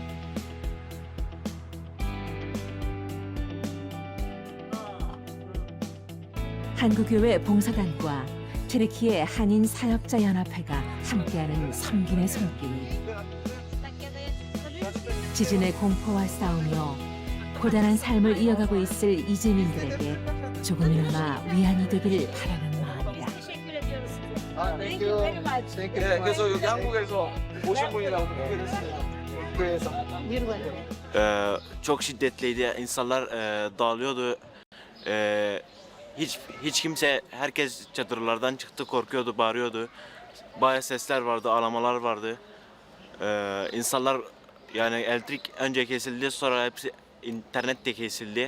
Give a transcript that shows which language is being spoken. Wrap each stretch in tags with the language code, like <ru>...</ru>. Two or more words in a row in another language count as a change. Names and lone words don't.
<ko>한국교회 봉사단과 튀르키예 한인 사역자 연합회가 함께하는 섬김의 손길이 지진의 공포와 싸우며 고단한 삶을 이어가고 있을 이재민들에게 조금이나마 위안이 되길 바라는 마음이다. 그래서 여기 한국에서 오신 분이라고 듣게 됐습니다. 교회에서.</ko> <tr>Çok şiddetliydi. İnsanlar dağılıyordu. Hiç kimse, herkes çadırlardan çıktı, korkuyordu, bağırıyordu. Bayağı sesler vardı, ağlamalar vardı. İnsanlar yani elektrik önce kesildi, sonra hepsi internet de kesildi.</tr>